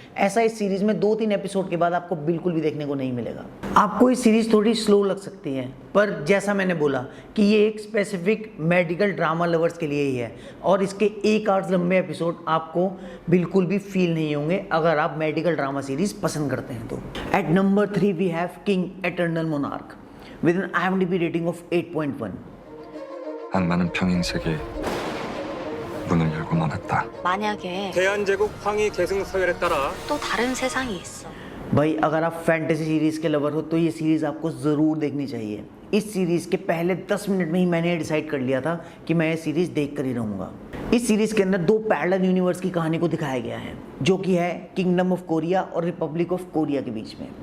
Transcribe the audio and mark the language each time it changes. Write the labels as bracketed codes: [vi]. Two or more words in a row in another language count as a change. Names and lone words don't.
[hi] ऐसा इस सीरीज़ में 2-3 एपिसोड के बाद आपको बिल्कुल भी देखने को नहीं मिलेगा। आपको ये सीरीज़ थोड़ी स्लो लग सकती है, पर जैसा मैंने बोला कि ये एक [en] specific medical drama lovers [hi] के लिए ही है और इसके 1 आवर्स लंबे एपिसोड आपको बिल्कुल भी फील नहीं होंगे अगर आप [en] medical drama series [hi] पसंद करते हैं तो। [en] at number 3 we have King Eternal Monarch with an IMDb rating of 8.1. [ko] 난 많은 평행 세계에 문을 열고만 했다. 만약에 대한제국 황희 계승서열에 따라 또 다른 세상이 있어. [hi] भाई अगर आप [en] fantasy series [hi] के लवर हो तो ये सीरीज़ आपको ज़रूर देखनी चाहिए। इस सीरीज़ के पहले 10 मिनट में ही मैंने डिसाइड कर लिया था कि मैं ये सीरीज़ देख कर ही रहूँगा। इस सीरीज़ के अंदर 2 [en] parallel universe [hi] की कहानी को दिखाया गया है, जो कि है किंगडम ऑफ कोरिया और रिपब्लिक ऑफ कोरिया के बीच में।